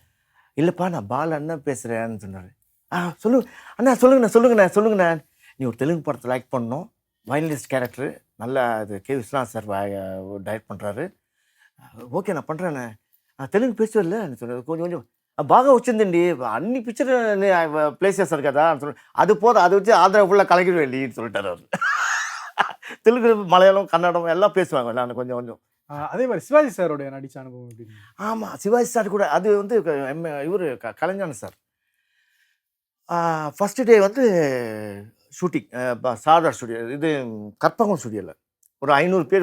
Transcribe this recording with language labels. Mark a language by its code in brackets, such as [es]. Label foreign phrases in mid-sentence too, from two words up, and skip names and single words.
[ta] இல்லைப்பா நான் பாலு அண்ணா பேசுகிறேன்னு சொன்னார். அண்ணா சொல்லுங்கண்ணா, நீ ஒரு தெலுங்கு படத்தில் ஆக்ட் பண்ணணும், வயலினிஸ்ட் கேரக்டரு, நல்லா அது கே விஸ்வநாத் சார் டைரக்ட் பண்ணுறாரு. ஓகே நான் பண்ணுறேண்ணே. தெலுங்கு பேசுவேன்ல சொன்னார். கொஞ்சம் [te] బాగా వచ్చిందండి అన్ని పిక్చర్ ప్లేస్ చేస్తారు కదా అని [ta] சொல்லி அது போதும், அதை வச்சு ஆந்திரா ஃபுல்லாக கலக்கிடுவேன் இல்லைன்னு சொல்லிட்டார் அவர். தெலுங்கு, மலையாளம், கன்னடம் எல்லாம் பேசுவாங்க. நான் கொஞ்சம் அதே மாதிரி சிவாஜி சாரோடைய நடிச்ச அனுபவம் எப்படி? ஆமாம், சிவாஜி சார் கூட அது வந்து இவர் கலைஞான சார். ஃபஸ்ட்டு டே வந்து ஷூட்டிங் சாரதா ஸ்டுடியோ, இது கற்பகம் ஸ்டுடியோவில் ஒரு 500 பேர்.